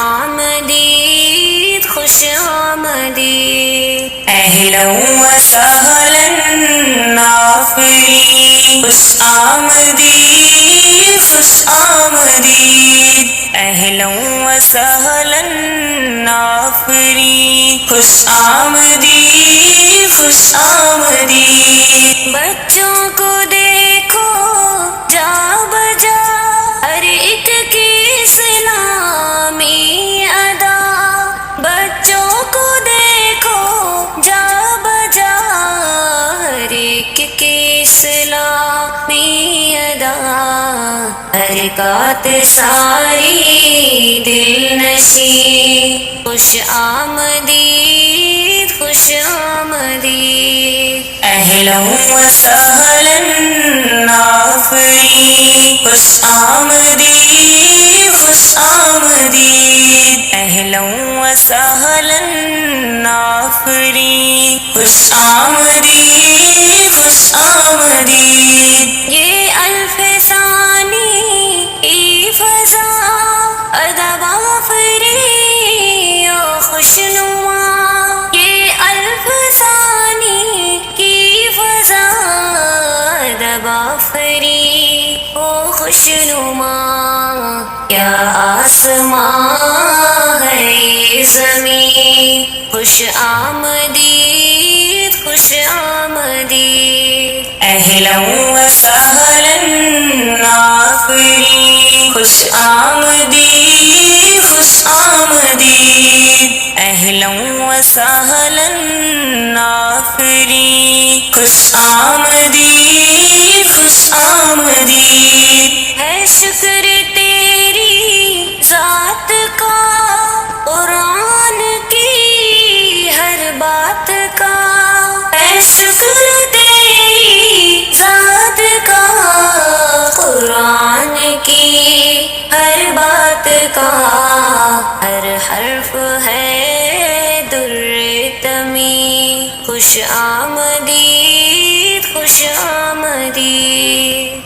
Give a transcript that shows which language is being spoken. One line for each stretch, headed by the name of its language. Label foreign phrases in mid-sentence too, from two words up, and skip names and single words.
Urdu: آمدید خوش آمدید،
Arabic: اہلا وسہلا
Urdu: آفرین، خوش آمدید خوش آمدید،
Arabic: اہلا وسہلا
Urdu: آفرین، خوش آمدید خوش آمدید۔ بچوں کو دیکھو جا بجا، ہر ایک کی اسلامی ادا، بچوں کو دیکھو جا بجا، ہر ایک کی اسلامی ادا، حرکات ساری دل نشین، خوش آمدید خوش آمدید،
Arabic: اہلا وسہلا
Urdu: آفرین، خوش آمدید خوش آمدید،
Arabic: اہلا وسہلا
Urdu: آفرین، خوش آمدید خوش آمدید۔ یہ الف ثانی کی فضا ادب آفرین و خوشنما، یہ الف ثانی کی فضا ادب آفرین و خوشنما، کیا آسمان ہے یہ زمین، خوش آمدید خوش آمدید۔
Arabic: اہلا وسہلا
Urdu: آفرین، خوش آمدید خوش آمدید،
Arabic: اہلا وسہلا
Urdu: آفرین، خوش آمدید خوش آمدید، ہے شکر تیری ذات کا قرآن کی ہر بات کا، ہے شکر تیری ذات کا قرآن کی ہر بات کا، ہر حرف ہے در تمی، خوش آمدید خوش آمدید۔